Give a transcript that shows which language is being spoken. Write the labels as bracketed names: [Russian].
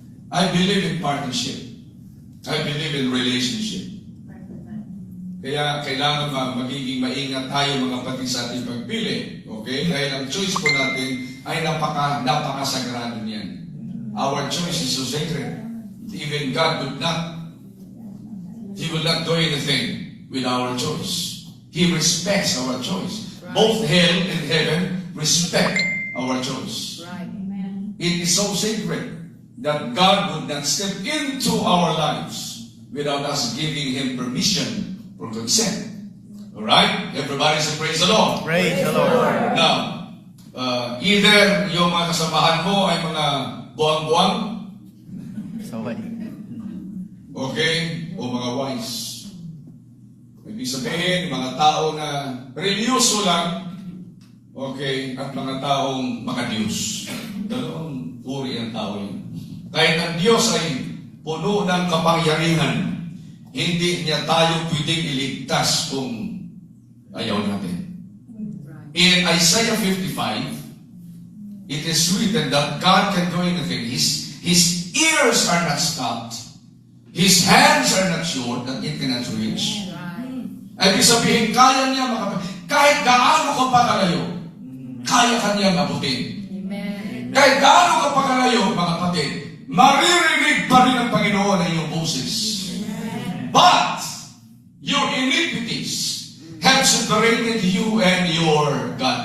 [English] I believe in partnership. I believe in relationship. [Filipino] Kaya kailangan magiging maingat tayo mga kapatid sa ating pagpili. Okay? Dahil ang choice po natin ay napakasagrado niyan. [English] Our choice is so sacred. Even God would not, He will not do anything with our choice. He respects our choice. Both hell and heaven respect our choice. Right. Amen. It is so sacred that God would not step into our lives without us giving Him permission or consent. Alright? Everybody say praise the Lord. Praise the Lord. Now, either [Filipino] yung mga kasamahan mo ay mga buwang-buwang, Saway. okay, o mga wise. Ibig sabihin, mga tao na religyoso lang, okay, at mga taong makadiyos. Dalawang uri ang tao yun. Kahit ang Diyos ay puno ng kapangyarihan, hindi niya tayo pwedeng iligtas kung ayaw natin. [English] In Isaiah 55, it is written that God can do anything. His ears are not stopped. His hands are not short that it cannot reach. [Filipino] Ay, ibig sabihin, kaya niya kahit gaano ka pa kalayo, kaya ka niya mabutin. [English] Amen. [Filipino] Kahit gaano ka pa kalayo, mga kapatid, maririnig pa rin ang Panginoon ang iyong boses. [English] But, your iniquities have separated you and your God.